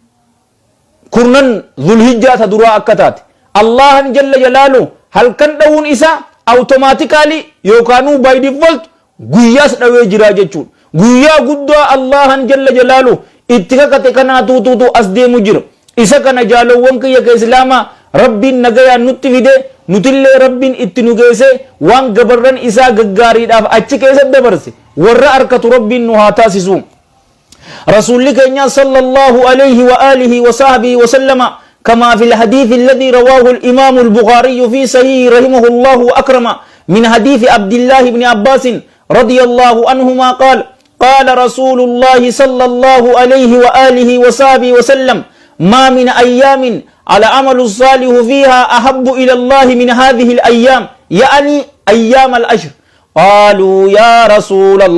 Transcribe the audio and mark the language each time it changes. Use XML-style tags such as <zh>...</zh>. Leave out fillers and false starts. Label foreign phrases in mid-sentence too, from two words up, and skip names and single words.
<om>kurnan zulhijjaa ta duraa akka taate allahan</om> <ar>جل جلاله</ar> <om>halkan dhawuun isaa automatically yookaanuu</om> <en>by default</en> <om>guyyaas dhawee jira jechuudha guyyaa guddaa allahan</om> <ar>جل جلاله</ar> <om>itti kakate kanaa tuutuutu as deemu jira isa kana jaalowwan kiyya ka islaamaa rabbiin nagayaan nutti fide nutillee rabbiin itti nu geesse waan gabarran isaa gaggaariidhaaf achi keessatti dabarse warra arkatu rabbiin nu haa taasisu</om> <ar>رسول كنيا صلى الله عليه وآله وصحبه وسلم كما في الحديث الذي رواه الإمام البخاري في صحيح رحمه الله وأكرم من حديث عبد الله بن عباس رضي الله عنهما قال قال رسول الله صلى الله عليه وآله وصحبه وسلم ما من أيام على عمل الصالح فيها أحب إلى الله من هذه الأيام يعني أيام الأشهر قالوا يا رسول</ar>